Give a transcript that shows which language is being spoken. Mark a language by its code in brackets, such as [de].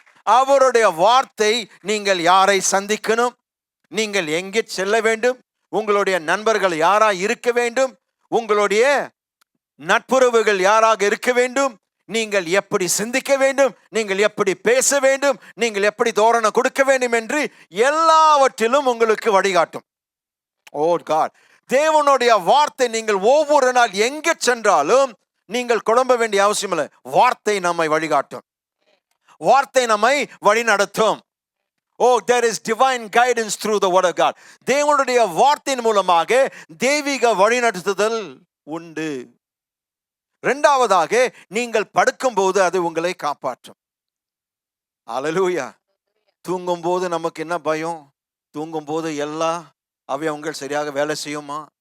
[ta] அவருடைய வார்த்தை, நீங்கள் யாரை சந்திக்கணும், நீங்கள் எங்கே செல்ல வேண்டும், உங்களுடைய நண்பர்கள் யாரா இருக்க வேண்டும், உங்களுடைய நட்புறவுகள் யாராக இருக்க வேண்டும், நீங்கள் எப்படி சிந்திக்க வேண்டும், நீங்கள் எப்படி பேச வேண்டும், நீங்கள் எப்படி தோரணை கொடுக்க வேண்டும் என்று எல்லாவற்றிலும் உங்களுக்கு வழிகாட்டும். ஓ காட், தேவனுடைய வார்த்தை நீங்கள் ஒவ்வொரு நாள் எங்கே சென்றாலும் நீங்கள் குழம்ப வேண்டிய அவசியம் இல்லை. வார்த்தை நம்மை வழிகாட்டும், வார்த்தை நம்மை வழி நடத்தும். [en] there is divine guidance through the word of God. [ta] தேவனுடைய வார்த்தையின் மூலமாக தெய்வீக வழிநடத்துதல் உண்டு. இரண்டாவதாக, நீங்கள் படுக்கும்போது அது உங்களை காப்பாற்றும். ஹalleluya. தூங்கும்போது நமக்கு என்ன பயம்? தூங்கும்போது எல்லா அவயவங்கள் சரியாக வேலை செய்யுமா?